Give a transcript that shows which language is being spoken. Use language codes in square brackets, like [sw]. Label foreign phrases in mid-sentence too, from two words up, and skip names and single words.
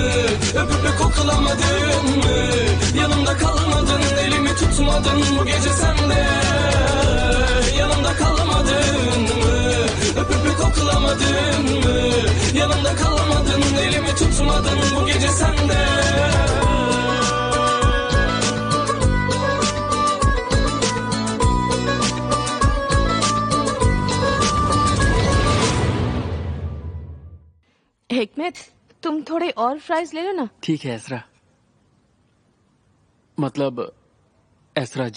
[tr] Öpüp koklamadın mı? Yanımda kalmadın, elimi tutmadın bu gece sen de. Yanımda kalmadın mı? Öpüp koklamadın mı? Yanımda kalmadın, elimi tutmadın bu gece sen de. [hi] हिकमत, तुम थोड़े और फ्राइज ले लो ना। ठीक है एसरा। मतलब एसरा जी,